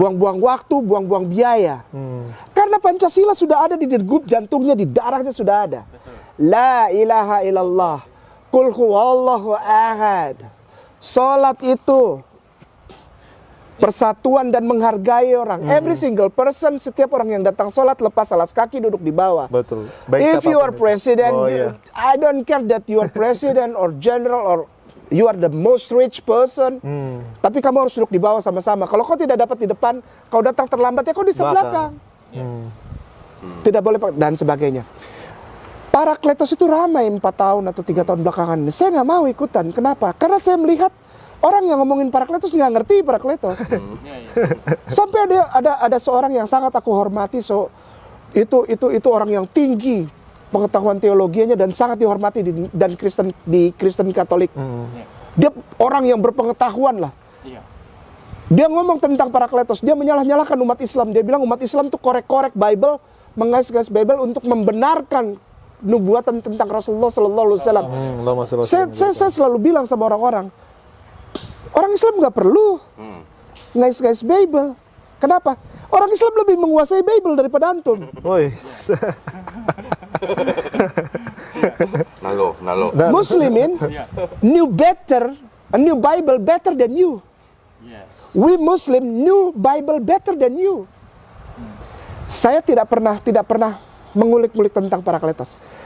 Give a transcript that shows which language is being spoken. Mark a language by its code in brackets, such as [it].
[id] Buang-buang waktu, buang-buang biaya. Karena Pancasila sudah ada di degup jantungnya, di darahnya sudah ada. [ar] La ilaha illallah. Qul huwallahu ahad. [id] Salat itu persatuan dan menghargai orang. [en] Every single person, [id] setiap orang yang datang sholat lepas alas kaki duduk di bawah. Betul. [en] If you are president, I don't care that you are president or general or you are the most rich person. [id] Tapi kamu harus duduk di bawah sama-sama. Kalau kau tidak dapat di depan, kau datang terlambat ya kau di sebelah. Tidak boleh dan sebagainya. Parakletos itu ramai 4 tahun atau 3 tahun belakangan ini. Saya nggak mau ikutan. Kenapa? Karena saya melihat orang yang ngomongin Parakletos nggak ngerti Parakletos. Sampai ada seorang yang sangat aku hormati, itu orang yang tinggi pengetahuan teologianya dan sangat dihormati di Kristen Katolik. Dia orang yang berpengetahuan lah. Dia ngomong tentang Parakletos, dia menyalah-nyalahkan umat Islam. Dia bilang umat Islam tuh korek-korek Bible, mengais-ngais Bible untuk membenarkan nubuatan tentang Rasulullah Sallallahu Alaihi Wasallam. Saya selalu bilang sama orang-orang, orang Islam nggak perlu ngais-ngais Bible. Kenapa? Orang Islam lebih menguasai Bible daripada antum. Nalo. [en] Muslimin knew better, a new Bible better than you. We Muslim knew Bible better than you. [id] Saya tidak pernah mengulik-ulik tentang Parakletos.